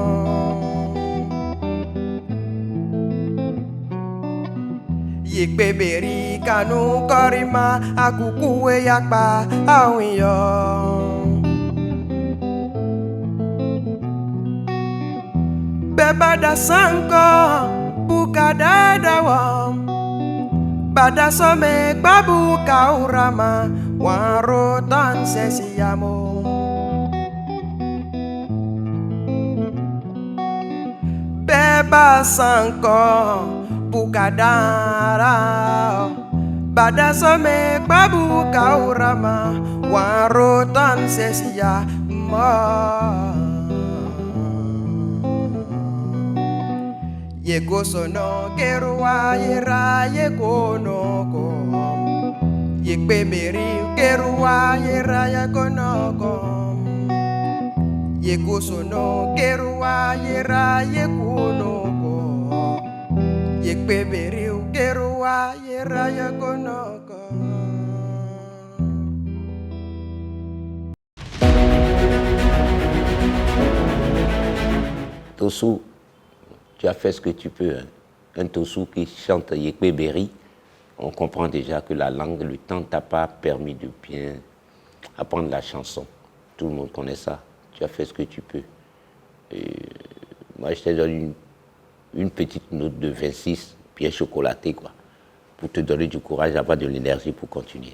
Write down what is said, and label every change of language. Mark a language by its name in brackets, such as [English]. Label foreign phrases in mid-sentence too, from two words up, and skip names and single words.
[French] Yekbeberi kanu korima akukue yakpa awiyo. Bebada sanko bukada dawo. Bada some babu kaurama warotan sesiyamo. Beba sanko bukadara. Bada some babu kaurama warotan sesia ma. Yegosono kerua yera yekonoko. Yekbeberi kerua yera yekonoko. Yegosono kerua yera yekonoko. Yekbeberi kerua yera yekonoko. Tossou, tu as fait ce que tu peux. Hein. Un Tossou qui chante Yekbeberi, on comprend déjà que la langue, le temps ne t'a pas permis de bien apprendre la chanson. Tout le monde connaît ça. Tu as fait ce que tu peux. Et moi, je te donne une petite note de 26, bien chocolatée, quoi, pour te donner du courage, avoir de l'énergie pour continuer.